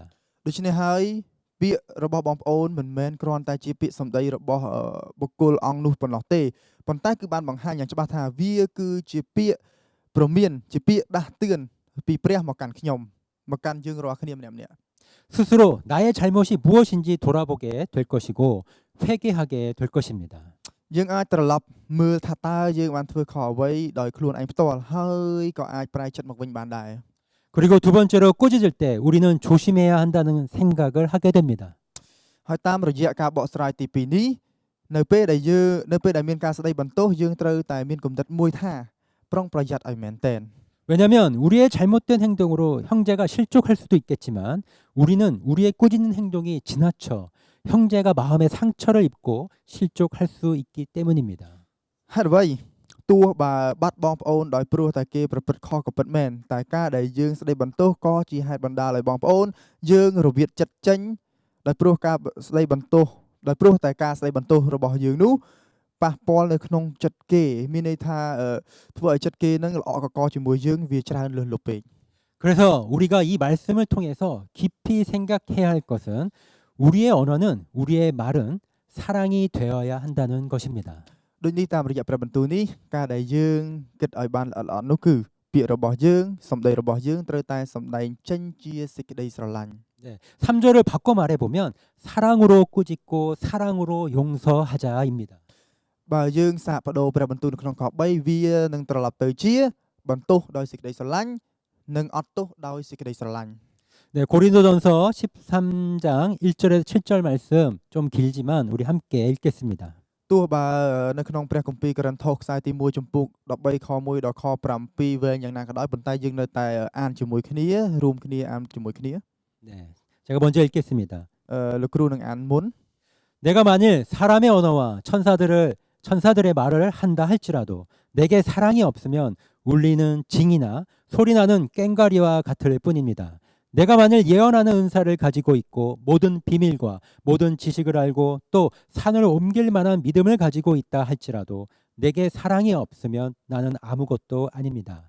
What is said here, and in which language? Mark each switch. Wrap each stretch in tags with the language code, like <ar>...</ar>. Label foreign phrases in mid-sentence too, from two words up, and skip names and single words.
<km>ដូច្នេះហើយពាក្យរបស់បងប្អូនមិនមែនគ្រាន់តែជាពាក្យសម្ដីរបស់បុគ្គលអង្គនោះប៉ុណ្ណោះទេប៉ុន្តែគឺបានបង្ហាញយ៉ាងច្បាស់ថាវាគឺជាពាក្យព្រមានជាពាក្យដាស់តឿនពីព្រះមកកាន់ខ្ញុំមកកាន់យើងរាល់គ្នាម្នាក់ៗ</km> <ko>스스로 나의 잘못이 무엇인지 돌아보게 될 것이고 회개하게 될 것입니다.</ko> <km>យើងអាចត្រឡប់មើលថាតើយើងបានធ្វើខុសអ្វីដោយខ្លួនឯងផ្ទាល់ហើយក៏អាចប្រែចិត្តមកវិញបានដែរ</km> <ko>그리고 두 번째로 꾸짖을 때 우리는 조심해야 한다는 생각을 하게 됩니다.</ko> <km>ហើយតាមរយៈការបកស្រាយទី2នេះនៅពេលដែលមានការស្ដីបន្ទោសយើងត្រូវតែមានគំនិតមួយថាប្រុងប្រយ័ត្នឲ្យមែនទែន</km> <ko>왜냐하면 우리의 잘못된 행동으로 형제가 실족할 수도 있겠지만 우리는 우리의 꾸짖는 행동이 지나쳐 형제가 마음에 상처를 입고 실족할 수 있기 때문입니다.</ko> <km>ហេតុអ្វីទោះបើបាត់បងប្អូនដោយព្រោះតែគេប្រព្រឹត្តខុសក៏ពិតមែនតែការដែលយើងស្ដីបន្ទោសក៏ជាហេតុបណ្ដាលឲ្យបងប្អូនយើងរវិតចិត្តចេញដោយព្រោះការស្ដីបន្ទោសដោយព្រោះតែការស្ដីបន្ទោសរបស់យើងនោះប៉ះពាល់នៅក្នុងចិត្តគេមានន័យថាធ្វើឲ្យចិត្តគេនឹងល្អកកជាមួយយើងវាច្រើនលើសលប់ពេក</km> <ko>그래서 우리가 이 말씀을 통해서 깊이 생각해야 할 것은 우리의 언어는 우리의 말은 사랑이 되어야 한다는 것입니다.</ko> <km>ដូចនេះតាមរយៈព្រះបន្ទូលនេះការដែលយើងគិតឲ្យបានល្អៗនោះគឺពាក្យរបស់យើងសម្ដីរបស់យើងត្រូវតែសម្ដែងចេញជាសេចក្តីស្រឡាញ់</km> <ko>네, 3절을 바꿔 말해보면 사랑으로 꾸짖고 사랑으로 용서하자입니다.</ko> <km>បើយើងសាកបដូរព្រះបន្ទូលនៅក្នុងខ3វានឹងត្រឡប់ទៅជាបន្ទោសដោយសេចក្តីស្រឡាញ់និងអត់ទោសដោយសេចក្តីស្រឡាញ់</km> <ko>네, 고린도전서 13장 1절에서 7절 말씀 좀 길지만 우리 함께 읽겠습니다.</ko> <km>ទោះបើនៅក្នុងព្រះគម្ពីរកូរិនថូសខ្សែទី1ចំពុក13ខ1ដល់ខ7វែងយ៉ាងណាក៏ដោយប៉ុន្តែយើងនៅតែអានជាមួយគ្នារួមគ្នាអានជាមួយគ្នា</km> <ko>네, 제가 먼저 읽겠습니다.</ko> <km>លោកគ្រូនឹងអានមុន</km> <ko>내가 만일 사람의 언어와 천사들의 말을 한다 할지라도 내게 사랑이 없으면 울리는 징이나 소리나는 꽹과리와 같을 뿐입니다. 내가 만일 예언하는 은사를 가지고 있고 모든 비밀과 모든 지식을 알고 또 산을 옮길 만한 믿음을 가지고 있다 할지라도 내게 사랑이 없으면 나는 아무것도 아닙니다.</ko>